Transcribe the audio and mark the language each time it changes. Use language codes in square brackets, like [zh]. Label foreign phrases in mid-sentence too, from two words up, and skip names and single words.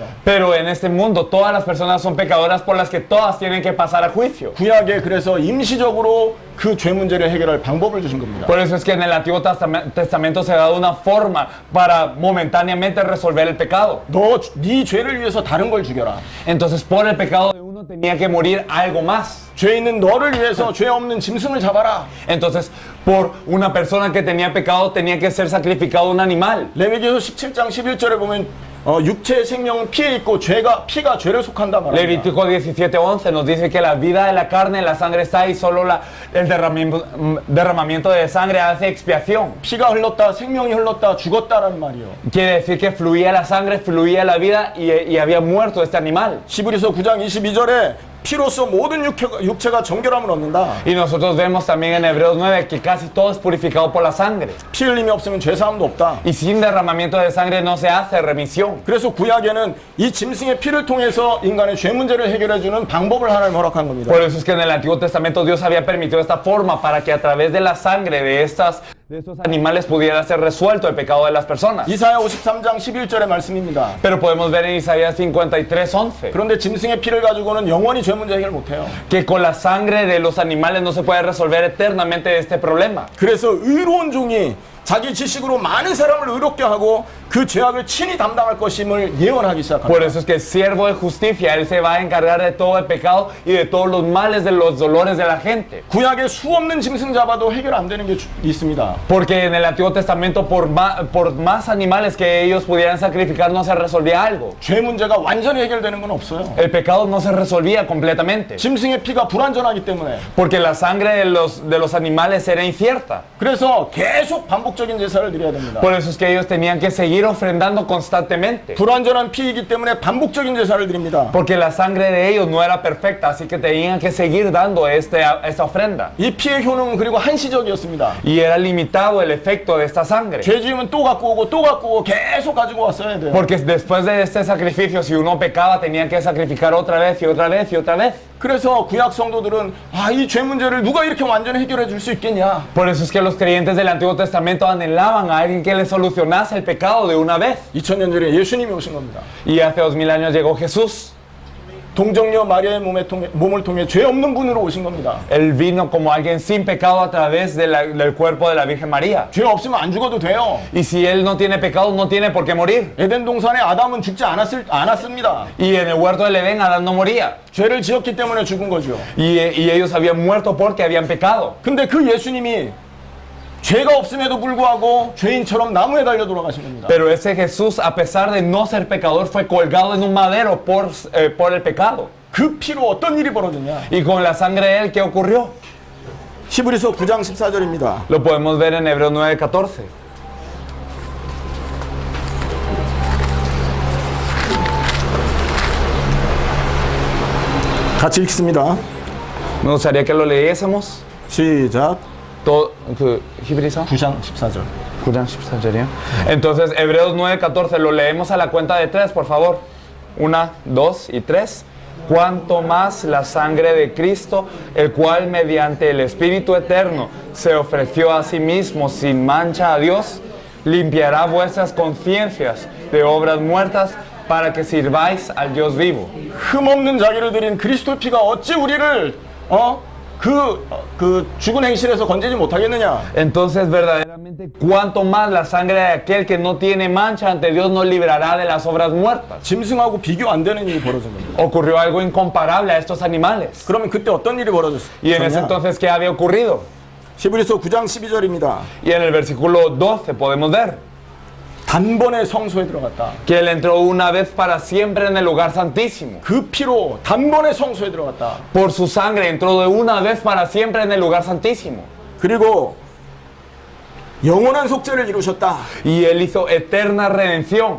[es] Pero en este mundo todas las personas son pecadoras por las que todas tienen que pasar a juicio. [ko] 구약에 그래서 임시적으로 그 죄 문제를 해결할 방법을 주신 겁니다. [es] Por eso es que en el Antiguo Testamento se ha dado una forma para momentáneamente resolver el pecado. [ko] 네 죄를 위해서 다른 걸 죽여라. [es] Entonces por el pecado de uno tenía que morir algo más. [ko] 죄 있는 너를 위해서 죄 없는 짐승을 잡아라. [es] Entonces por una persona que tenía pecado tenía que ser sacrificado un animal. [ko] 레위기서 17장 11절에 보면 육체의 생명은 피에 있고 피가 죄를 속한다 말합니다. [es] Levítico 17:11 nos dice que la vida de la carne, la sangre está y solo el derramamiento de sangre hace expiación. [ko] 피가 흘렀다, 생명이 흘렀다, 죽었다라는 말이요. [es] Quiere decir que fluía la sangre, fluía la vida y había muerto este animal. [ko] 히브리서 9장 22절에 피로써 모든 육체가 정결함을 얻는다. [es] Y nosotros vemos también en Hebreos 9 que casi todo es purificado por la sangre. [ko] 피 흘림이 없으면 죄 사함도 없다. [es] Y sin derramamiento de sangre no se hace remisión. [ko] 그래서 구약에는 이 짐승의 피를 통해서 인간의 죄 문제를 해결해 주는 방법을 하나님 허락한 겁니다. [es] Por eso es que en el Antiguo Testamento Dios había permitido esta forma para que a través de la sangre de estos animales pudiera ser resuelto el pecado de las personas. [ko] 이사야 53장 11절의 말씀입니다. [es] Pero podemos ver en Isaías 53:11 [ko] 그런데 짐승의 피를 가지고는 영원히 죄 문제 해결 못 해요. [es] que con la sangre de los animales no se puede resolver eternamente este problema. [ko] 그래서 의로운 종이 자기 지식으로 많은 사람을 의롭게 하고 그 죄악을 친히 담당할 것임을 예언하기 [es] Por [ko] 시작합니다. [es] eso es que el siervo de justicia, él se va a encargar de todo el pecado y de todos los males, de los dolores de la gente. [ko] 구약에 수 없는 짐승 잡아도 해결 안 되는 게 있습니다. [es] Porque en el Antiguo Testamento, por más animales que ellos pudieran sacrificar, no se resolvía algo. [ko] 죄 문제가 완전히 해결되는 건 없어요. [es] El pecado no se resolvía completamente. [ko] 짐승의 피가 불완전하기 때문에. [es] Porque la sangre de los animales era incierta. [ko] 그래서 계속 반복적인 제사를 드려야 됩니다. [es] Por eso es que ellos tenían que seguir ofrendando constantemente. [ko] 불완전한 피이기 때문에 반복적인 제사를 드립니다. [es] Porque la sangre de ellos no era perfecta, así que tenían que seguir dando esta ofrenda. [ko] 이 피의 효능은 그리고 한시적이었습니다. [es] Y era limitado el efecto de esta sangre. [ko] 죄 지으면 또 갖고 오고 또 갖고 오고 계속 가지고 왔어야 돼요. [es] Porque después de este sacrificio, si uno pecaba, tenía que sacrificar otra vez y otra vez y otra vez. [ko] 그래서 구약 성도들은 이 죄 문제를 누가 이렇게 완전히 해결해 줄 수 있겠냐? [es] Por eso es que los creyentes del Antiguo Testamento anhelaban a alguien que les solucionase el pecado de una vez. [ko] 2000년 전에 예수님이 오신 겁니다. [es] Y hace 2000 años llegó Jesús. [ko] 동정녀 마리아의 몸을 통해 죄 없는 분으로 오신 겁니다. [es] Él vino como alguien sin pecado a través del cuerpo de la Virgen María. [ko] 죄 없으면 안 죽어도 돼요. [es] Y si él no tiene pecado, no tiene por qué morir. [ko] 에덴 동산에 아담은 죽지 않았습니다. [es] Y en el huerto del Edén, Adán no moría. [ko] 죄를 지었기 때문에 죽은 거죠. [es] Y ellos habían muerto porque habían pecado. [ko] 근데 그 예수님이 죄가 없음에도 불구하고 죄인처럼 나무에 달려 돌아가신 겁니다. [es] Pero ese Jesús, a pesar de no ser pecador, fue colgado en un madero por el pecado. [ko] 그 피로 어떤 일이 벌어졌냐? [es] Y con la sangre de él, ¿qué ocurrió? [ko] 히브리서 9장 14절입니다. [es] Lo podemos ver en Hebreos 9:14. [ko] 같이 읽습니다. [es] Me gustaría que lo leyésemos. [ko] 시작. [es] Todo, ¿Hibriza? [ko] 9장 14절. [es] Entonces, Hebreos 9:14, lo leemos a la cuenta de 3, por favor. 1, 2 y 3. Cuanto más la sangre de Cristo, el cual mediante el Espíritu Eterno se ofreció a sí mismo sin mancha a Dios, limpiará vuestras conciencias de obras muertas para que sirváis al Dios vivo. [ko] 흠없는 자기를 드린 그리스도의 피가 어찌 우리를 그 죽은 행실에서 건지지 못하겠느냐? [es] Entonces, verdaderamente, cuanto más la sangre de aquel que no tiene mancha ante Dios nos librará de las obras muertas. [ko] 짐승하고 비교 안 되는 일이 벌어진 겁니다. [es] Ocurrió algo incomparable a estos animales. [ko] 그러면 그때 어떤 일이 [es] Y en ese [ko] 벌어졌냐? [es] entonces, ¿qué había ocurrido? [ko] 히브리서 9장 12절입니다. [es] Y en el versículo 12 podemos ver [ko] 단번에 성소에 들어갔다. [es] que él entró una vez para siempre en el lugar santísimo. [ko] 그 피로 단번에 성소에 들어갔다. [es] Por su sangre entró de una vez para siempre en el lugar santísimo. [ko] 그리고 영원한 속죄를 이루셨다. [es] Y él hizo eterna redención.